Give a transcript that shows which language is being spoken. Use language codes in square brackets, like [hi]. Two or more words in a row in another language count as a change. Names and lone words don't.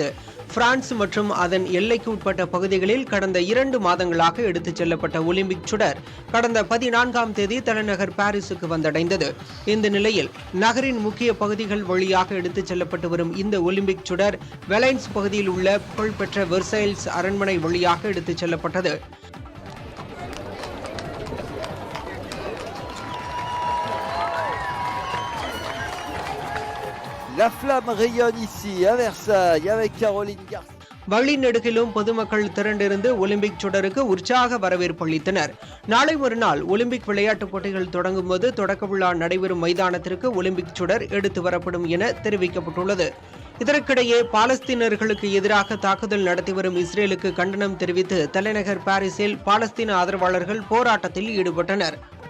[ta] பிரான்ஸ் மற்றும் அதன் எல்லைக்கு உட்பட்ட பகுதிகளில் கடந்த 2 மாதங்களாக எடுத்துச் செல்லப்பட்ட ஒலிம்பிக் சுடர் கடந்த 14ஆம் தேதி தலைநகர் பாரிஸுக்கு வந்தடைந்தது. இந்த நிலையில் நகரின் முக்கிய பகுதிகள் வழியாக எடுத்துச் செல்லப்பட்டு வரும் இந்த ஒலிம்பிக் சுடர் வெலைன்ஸ் பகுதியில் உள்ள புகழ்பெற்ற வெர்சைல்ஸ் அரண்மனை வழியாக எடுத்துச் செல்லப்பட்டது. [fr] La flamme rayonne ici à Versailles avec Caroline Garcia. [ta] வழிநெடுகிலும் பொதுமக்கள் திரண்டிருந்து ஒலிம்பிக் சுடருக்கு உற்சாக வரவேற்பு அளித்தனர். நாளை மறுநாள் ஒலிம்பிக் விளையாட்டுப் போட்டிகள் தொடங்கும் போது தொடக்க விழா நடைபெறும் மைதானத்திற்கு ஒலிம்பிக் சுடர் எடுத்து வரப்படும் என தெரிவிக்கப்பட்டுள்ளது. இதற்கிடையே பாலஸ்தீனர்களுக்கு எதிராக தாக்குதல் நடத்தி வரும் இஸ்ரேலுக்கு கண்டனம் தெரிவித்து தலைநகர் பாரிஸில் பாலஸ்தீன ஆதரவாளர்கள் போராட்டத்தில் ஈடுபட்டனர்.